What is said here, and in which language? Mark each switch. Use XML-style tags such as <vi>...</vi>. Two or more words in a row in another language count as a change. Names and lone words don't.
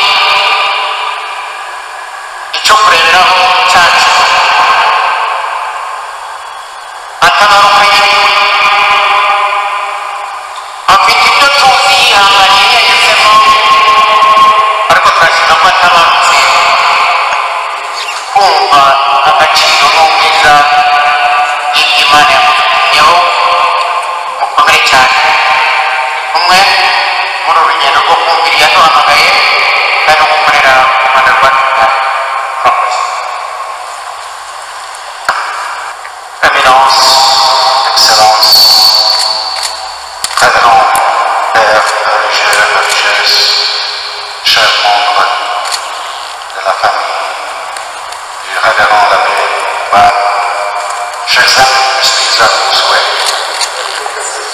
<rw>icyo kureberaho cyacu atabarukanye afite ibyo tuzi yihanganiye yagezemo, ariko turashima ko atabarutse kumva agaciro n'ubwiza bw'Imana yamutumyeho. Mukomere cyane kumwe muri uru rugendo rwo kumvira yaduhamagaye kandi no gukorera u Rwanda rwacu. Murakoze.</rw> <fr>Eminence, Excellence, Révérend Père religieux, religieuse, chers membres de la famille du Révérend l'abbé Ubald, chers amis, je suis à vos souhaits.</fr>